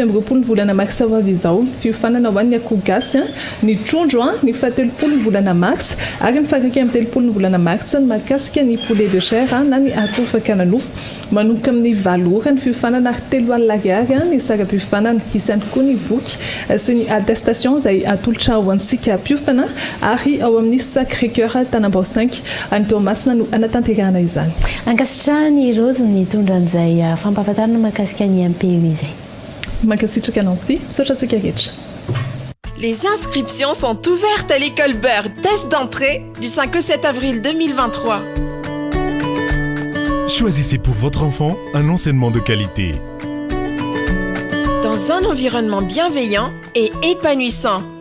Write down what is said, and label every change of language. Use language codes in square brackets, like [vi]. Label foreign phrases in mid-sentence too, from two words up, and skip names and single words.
[mg] amby 20 ny volana marsa ho avy izao fiofanana ho an'ny akoho gasy ny trondro ny faha-13 ny volana mars ary ny faha-9 amby 13 ny volana marsa ny mahakasika ny [fr] poulet de chair [mg] na ny akoho fakana nofo manomboka amin'ny 9 ora ny fiofanana ary 3 alina ariary ny sakam-piofanana isany koa ny boky sy ny attestation izay atolotra ho antsika piofana ary ao amin'ny Sacré Cœur Tanambao 5 any Tomasina no anatanterana izany ankasitrahany rozo ny tondran'izay fampahafantarana mahakasika ny MPE izay mankasitraka ananzy misaotra antsika rehetra. [fr] Les inscriptions sont ouvertes à l'école Bird. Test d'entrée du 5 au 7 avril 2023. Choisissez pour votre enfant un enseignement de qualité. Dans un environnement bienveillant et épanouissant.